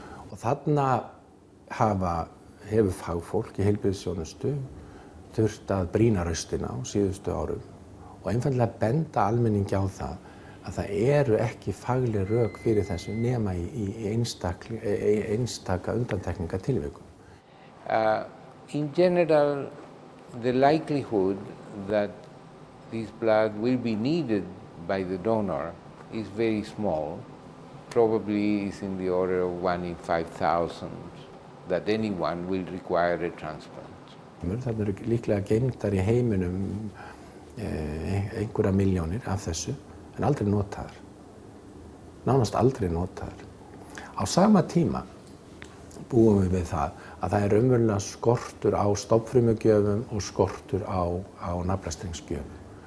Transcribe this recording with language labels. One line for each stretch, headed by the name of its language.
Icelandic: Og þarna hefur fagfólk í heilbrigðisþjónustu þurft að brýna raustina á síðustu árum og einfaldlega benda almenningi á það að það eru ekki fagleg rök fyrir þessu nema í einstaka undantekningartilvikum.
English: In general, the likelihood that this blood will be needed by the donor is very small. Probably is in the order of 1 in 5,000 that anyone will require a transplant.
Icelandic: Það eru líklega geymdar í heiminum einhverja milljónir af þessu, en aldrei notaðar. Nánast aldrei notaðar. Á sama tíma búum við það að það er raunverulega skortur á stofnfrumugjöfum og skortur á naflastrengsgjöfum.